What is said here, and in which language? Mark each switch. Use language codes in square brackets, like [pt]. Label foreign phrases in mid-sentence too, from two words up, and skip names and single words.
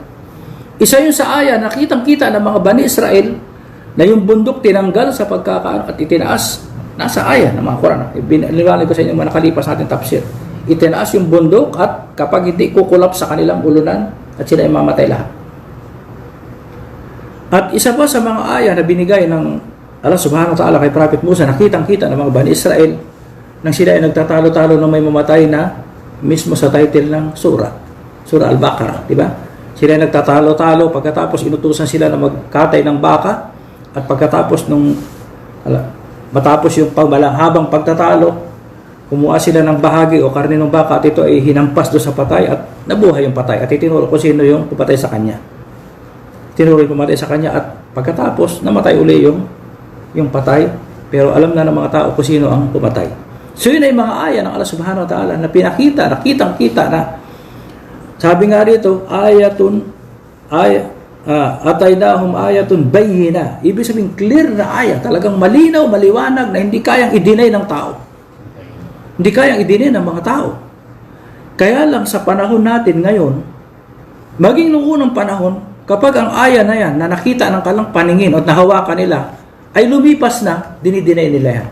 [tl] Isa yun sa aya, nakitang-kita ng mga Bani Israel na yung bundok tinanggal sa pagkakaano at itinaas. Nasa aya ng mga Quran. Binaliwanag ko sa inyo mga nakalipas natin tafsir. Itinaas yung bundok at kapag hindi kukulap sa kanilang ulunan at sila ay mamatay lahat. At isa pa sa mga aya na binigay ng Allah [ar] سبحانه وتعالى [tl] kay Prophet Musa, nakitang-kita ng mga Bani Israel nang sila ay nagtatalo-talo na may mamatay na mismo sa title ng Surah Al-Baqarah, di ba? Sila ay nagtatalo-talo, pagkatapos inutusan sila na magkatay ng baka, at pagkatapos matapos yung habang pagtatalo, kumuha sila ng bahagi o karne ng baka at ito ay hinampas doon sa patay at nabuhay yung patay at itinuro kung sino yung pumatay sa kanya. Tinuro yung pumatay sa kanya at pagkatapos namatay uli yung patay, pero alam na ng mga tao kung sino ang pumatay. So yun ay mga aya ng Allah [ar] سبحانه وتعالى [tl] na nakitang-kita na sabi nga rito, [ar] آتيناهم آية بينة. [tl] Ibig sabihin clear na aya, talagang malinaw, maliwanag na hindi kayang i-deny ng tao. Hindi kayang i-deny ng mga tao. Kaya lang sa panahon natin ngayon, maging noong unang panahon, kapag ang aya na yan, na nakita ng kalang paningin at nahawakan nila, ay lumipas na, dinidinay nila yan.